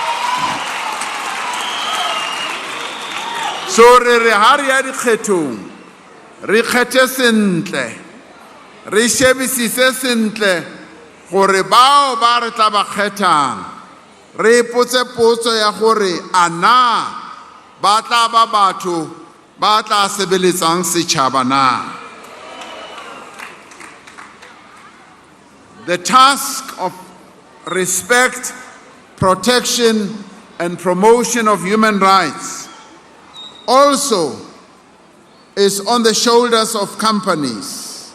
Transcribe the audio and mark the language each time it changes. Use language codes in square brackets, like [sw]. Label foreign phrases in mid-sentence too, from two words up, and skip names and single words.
[st] So re ha re ya dikgethong, re kgethe sentle, re shebisise sentle gore bao ba re tla ba kgethang, re ipotse potso ya gore ana ba tla ba batho ba tla sebeletsang setšhaba na. [en] The task of respect, protection and promotion of human rights also is on the shoulders of companies.